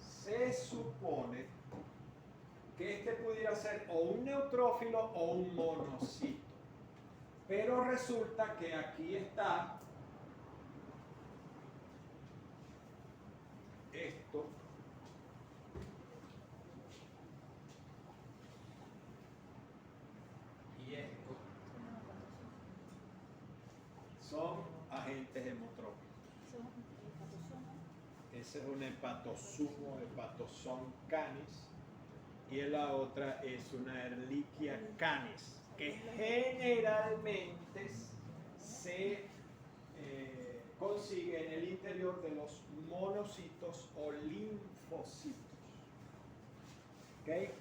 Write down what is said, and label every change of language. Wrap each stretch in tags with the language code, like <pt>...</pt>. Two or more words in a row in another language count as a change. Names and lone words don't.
<es>Se supone que este pudiera ser o un neutrófilo o un monocito, pero resulta que aquí está esto. Y esto son agentes hemotróficos. Ese es un hepatosumo, hepatosón canis, y la otra es una Ehrlichia canis, que generalmente se consigue en el interior de los monocitos o linfocitos. ¿Okay?</es>